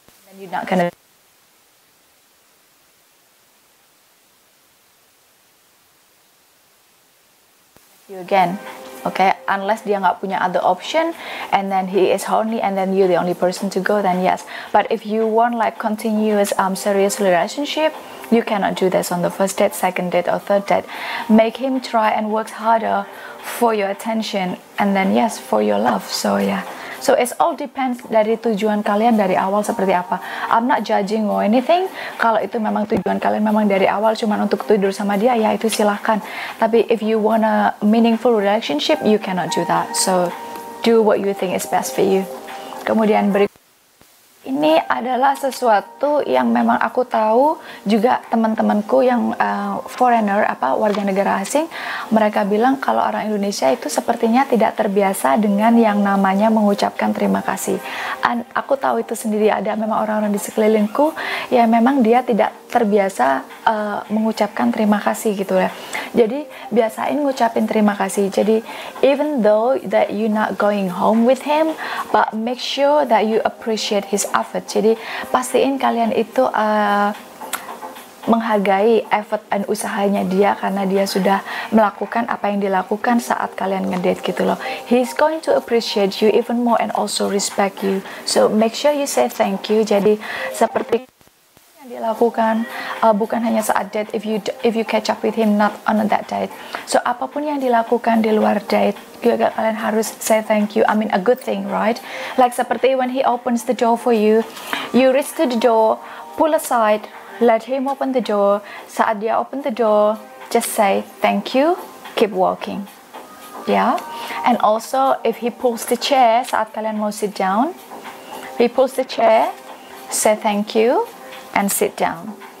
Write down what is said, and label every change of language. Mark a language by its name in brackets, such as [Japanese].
[English] Then you're not gonna you again, okay, unless [Indonesian] dia nggak punya [English] other option and then he is horny and then you're the only person to go, then yes. But if you want like continuous serious relationship, you cannot do this on the first date, second date or third date. Make him try and work harder for your attention and then yes, for your love. So yeah, so it's all depends [Indonesian] dari tujuan kalian dari awal seperti apa. [English] I'm not judging or anything. [Indonesian] Kalau itu memang tujuan kalian memang dari awal cuma untuk tidur sama dia, ya itu silahkan. [English] Tapi if you want a meaningful relationship, you cannot do that. So do what you think is best for you. [Indonesian] Kemudian ini adalah sesuatu yang memang aku tahu juga teman-temanku yang foreigner, warga negara asing, mereka bilang kalau orang Indonesia itu sepertinya tidak terbiasa dengan yang namanya mengucapkan terima kasih. Aku tahu itu sendiri, ada memang orang-orang di sekelilingku yang memang dia tidak terbiasa mengucapkan terima kasih gitu ya. Jadi biasain ngucapin terima kasih. [English] Jadi even though that you not going home with him, but make sure that you appreciate his effort. [Indonesian] Jadi pastiin kalian itu menghargai effort dan usahanya dia, karena dia sudah melakukan apa yang dilakukan saat kalian ngedate gitu loh. [English] He's going to appreciate you even more and also respect you. So make sure you say thank you. [Indonesian] Jadi seperti dilakukan bukan hanya saat date, [English] if you catch up with him not on that date. [Indonesian] So apapun yang dilakukan di luar date juga kalian harus [English] say thank you. I mean a good thing, right? Like seperti when he opens the door for you, you reach to the door, pull aside, let him open the door. [Indonesian] Saat dia [English] open the door, just say thank you, keep walking. Yeah. And also if he pulls the chair [Indonesian] saat kalian [English] mau sit down, he pulls the chair, say thank you and sit down.